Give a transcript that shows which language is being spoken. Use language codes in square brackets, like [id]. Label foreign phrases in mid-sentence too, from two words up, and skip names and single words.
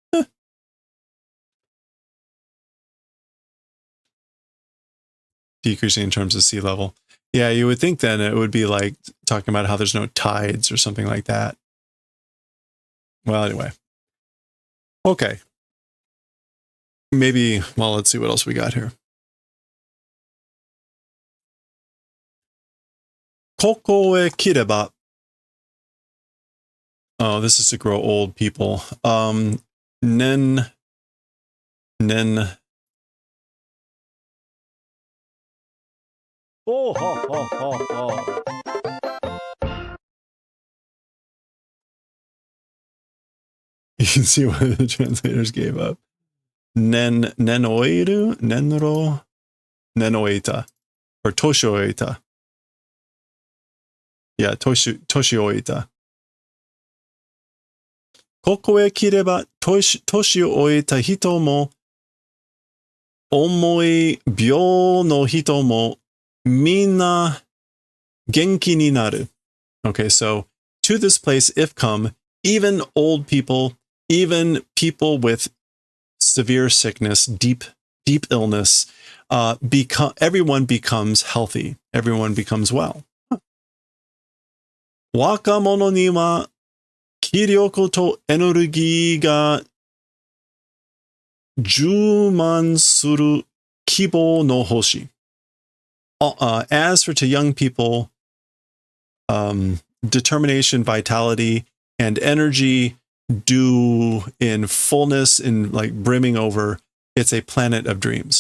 [en] Decreasing in terms of sea level. Yeah, you would think then it would be like talking about how there's no tides or something like that. Well, anyway. Okay. Maybe, well, let's see what else we got here. [ja] ここへ来れば. [en] Oh, this is to grow old people. [ja] Nen. [en] Oh, ho, ho, ho, ho. You can see why the translators gave up. [ja] 年老いる？年老? Nenoita. Or Toshioita. [en] Yeah, [ja] Toshioita. ここへ来れば年老いた人も重い病の人もみんな元気になる. [en] Okay, so to this place, if come, even old people, even people with severe sickness, deep illness, everyone becomes healthy. Everyone becomes well. [ja] 若者には気力とエネルギーが充満する希望の星. [en] As for to young people, determination, vitality, and energy due in fullness, in like brimming over, it's a planet of dreams.